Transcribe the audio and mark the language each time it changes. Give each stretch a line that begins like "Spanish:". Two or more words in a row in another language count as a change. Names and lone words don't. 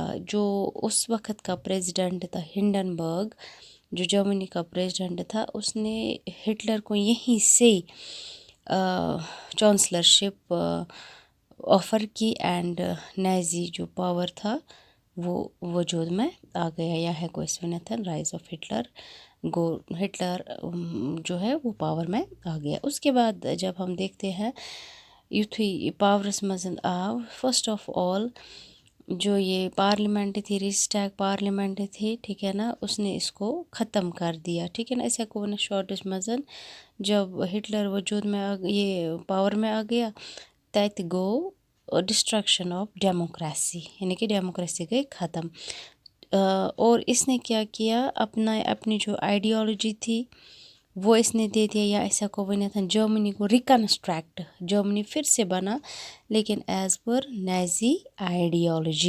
Urdu: جو اس وقت کا پریزیڈنٹ تھا ہنڈنبرگ، جو جرمنی کا پریزیڈنٹ تھا، اس نے ہٹلر کو یہیں سے چانسلرشپ آفر کی،
English: and Nazi
Urdu: جو پاور تھا وہ وجود میں آ گیا، یا
Kashmiri: ہیکو أسۍ ؤنِتھ
English: rise of Hitler
Urdu: ہٹلر جو ہے وہ پاور میں آ گیا. اس کے بعد جب ہم دیکھتے ہیں
Kashmiri: یُتھُے یہ پاورس منٛز آو،
English: first of all
Urdu: جو یہ پارلیمنٹ تھی، رِسٹیگ پارلیمنٹ تھی، ٹھیک ہے نا، اس نے اس کو ختم کر دیا، ٹھیک ہے نا.
Kashmiri: أسۍ ہیکو ؤنِتھ شارٹس منٛز
Urdu: جب ہٹلر وجود میں یہ پاور میں آ گیا،
Kashmiri: تَتہِ گوٚو
English: destruction of democracy,
Urdu: یعنی کہ ڈیموکریسی گئی ختم. اور اس نے کیا کیا، اپنی جو آئیڈیالوجی تھی وہ اس نے دے دیا، یا
Kashmiri: ایسا کو ونتھ
Urdu: جرمنی کو ریکنسٹریکٹ، جرمنی پھر سے بنا، لیکن
English: as per Nazi ideology.